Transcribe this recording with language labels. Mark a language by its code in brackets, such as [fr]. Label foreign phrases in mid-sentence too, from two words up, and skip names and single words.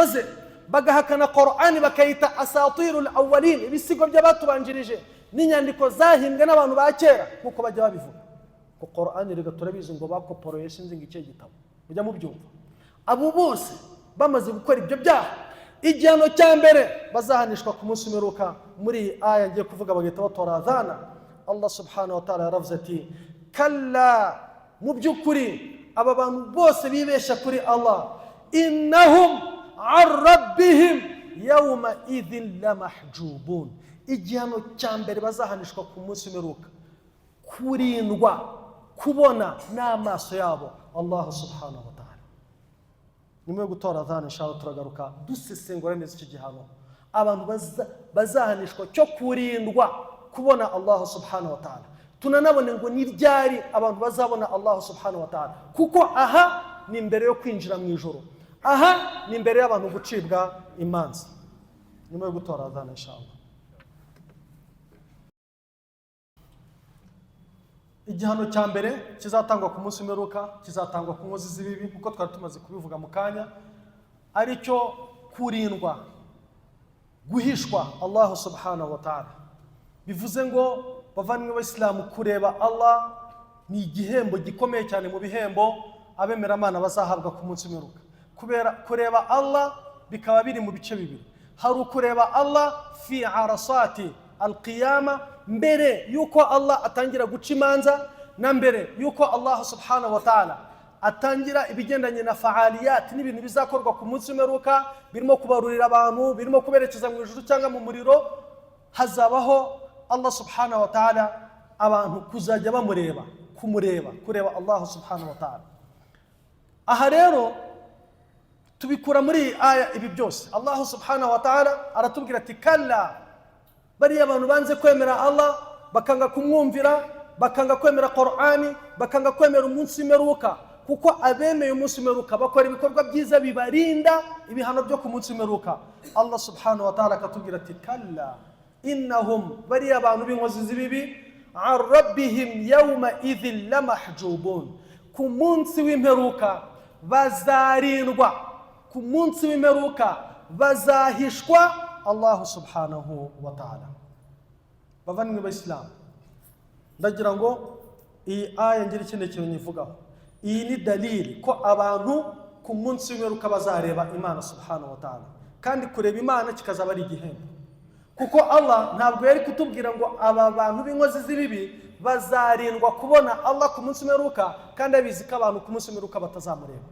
[rw] ze bagahakana Qur'ani bakayita [ar] أساطير الأولين [rw] ibisigo by'abatubanjirije n'inyandiko zahimbwe n'abantu ba kera kuko bajya babivuga ko Qur'ani rega turabizi ngo bakoporoye sinzi ngice gitabo mujya mu byumva abo bose bamaze gukora ibyo byaha igihano cya mbere bazahanishwa ku munsi w'imperuka muri aya ngiye kuvuga bagahita batora adhana Allah [ar] سبحانه وتعالى [rw] yaravuze ati kalla mu by'ukuri aba bantu bose bibesha kuri Allah [ar] إنهم عن ربهم يوم إذ لمحجوبون [rw] igihano cya mbere bazahanishwa ku munsi w'imperuka kurindwa kubona n'amaso yabo Allah [ar] سبحانه وتعالى. [rw] Nyuma yo gutora adhana inshallah turagaruka dusesengura neza iki gihano abantu bazahanishwa cyo kurindwa kubona Allah [ar] سبحانه وتعالى. [rw] Tunanabone ngo ni ryari abantu bazabona Allah [ar] سبحانه وتعالى [rw] kuko aha ni mbere yo kwinjira mu ijuru aha ni mbere y'abantu gucibwa imanza. Nyuma yo gutora adhana inshallah igihano cya mbere kizatangwa ku munsi w'imperuka kizatangwa ku nkozi z'ibibi kuko twari tumaze kubivuga mu kanya aricyo kurindwa guhishwa Allah [ar] سبحانه وتعالى. [rw] Bivuze ngo bavanywe w'Islam kureba Allah ni igihembo gikomeye cyane mu bihembo abemera Imana bazahabwa ku munsi w'imperuka. Kureba Allah bikaba biri mu bice bibiri. Hari ukureba Allah [ar] في عرصات القيامة [rw] mbere yuko Allah atangira guca imanza na mbere yuko Allah [ar] سبحانه وتعالى [rw] atangira ibigendanye na fa'aliyat n'ibintu bizakorwa ku munsi w'imperuka birimo kubarurira abantu birimo kuberekeza mu ijuru cyangwa mu muriro hazabaho Allah [ar] سبحانه وتعالى [rw] abantu kuzajya bamureba kureba Allah [ar] سبحانه وتعالى. [rw] Aha rero tubikura muri aya ibi byose Allah [ar] سبحانه وتعالى [rw] aratubwira ati kalla bariya abantu banze kwemera Allah bakanga kumwumvira bakanga kwemera Qur'ani, bakanga kwemera umunsi w'imperuka, kuko abemeye umunsi w'imperuka bakora ibikorwa byiza bibarinda ibihano byo ku munsi w'imperuka. Allah [ar] سبحانه وتعالى [rw] akatubwira ati [ar] كلا إنهم [rw] bari abantu b'inkozi z'ibibi [ar] عن ربهم يوم إذ لمحجوبون, [rw] ku munsi w'imperuka bazarindwa, ku munsi w'imperuka bazahishwa Allah [ar] سبحانه وتعالى. [rw] Bavandimwe b'Islam, ndagira ngo iyi aya ngira ikindi kintu nyivugaho. Iyi ni dalili ko abantu ku munsi w'imperuka bazareba Imana [ar] سبحانه وتعالى, [rw] kandi kureba Imana kikazaba ari igihembo, kuko Allah ntabwo yari kutubwira ngo aba bantu b'inkozi z'ibibi bazarindwa kubona Allah ku munsi w'imperuka kandi abizi ko abantu ku munsi w'imperuka batazamureba.